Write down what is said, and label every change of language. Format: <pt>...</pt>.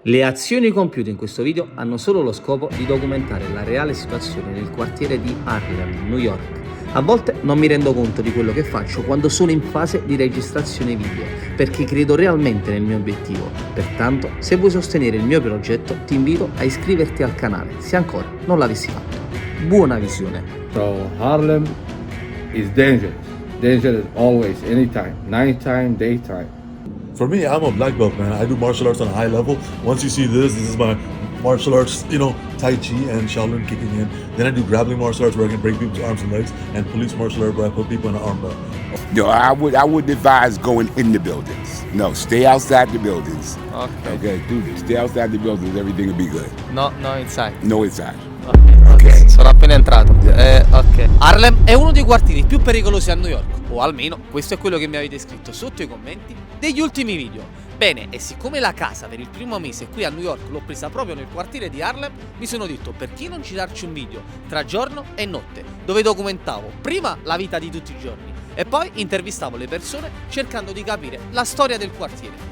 <it>Le azioni compiute in questo video hanno solo lo scopo di documentare la reale situazione nel quartiere di Harlem, New York. A volte non mi rendo conto di quello che faccio quando sono in fase di registrazione video, perché credo realmente nel mio obiettivo. Pertanto, se vuoi sostenere il mio progetto, ti invito a iscriverti al canale, se ancora non l'avessi fatto. Buona visione!</it> <en>So Harlem is dangerous. Dangerous always, anytime, nighttime, daytime. For me, I'm a black belt, man. I do martial arts on a high level. Once you see this is my martial arts, Tai Chi and Shaolin kicking in. Then I do grappling martial arts where I can break people's arms and legs, and police martial arts where I put people in an armbar. No, I would advise going in the buildings. No, stay outside the buildings. Okay, stay outside the buildings, everything will be good. No, inside. No inside.</en> <it>Ok, sono appena entrato. Ok. Harlem è uno dei quartieri più pericolosi a New York, o almeno questo è quello che mi avete scritto sotto i commenti degli ultimi video. Bene, e siccome la casa per il primo mese qui a New York l'ho presa proprio nel quartiere di Harlem, mi sono detto perché non girarci un video tra giorno e notte, dove documentavo prima la vita di tutti i giorni e poi intervistavo le persone cercando di capire la storia del quartiere.</it>